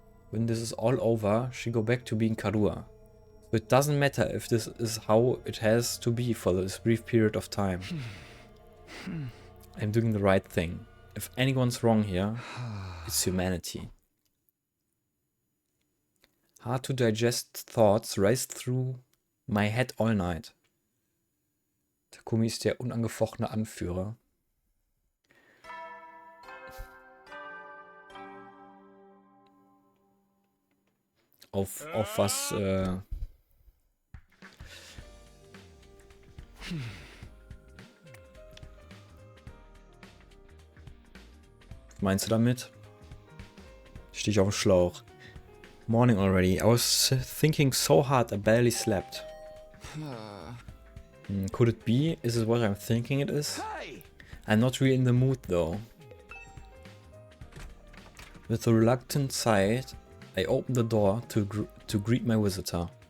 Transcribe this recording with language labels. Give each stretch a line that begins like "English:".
English: When this is all over, she go back to being Karua. So it doesn't matter if this is how it has to be for this brief period of time. I'm doing the right thing. If anyone's wrong here, it's humanity. Hard to digest thoughts raced through my head all night.
German: Takumi ist der unangefochtene Anführer. Auf was, was meinst du damit? Stehe ich auf dem Schlauch.
English: Morning already. I was thinking so hard I barely slept. Could it be? Is it what I'm thinking it is? I'm not really in the mood though. With a reluctant sigh, I opened the door to greet my visitor.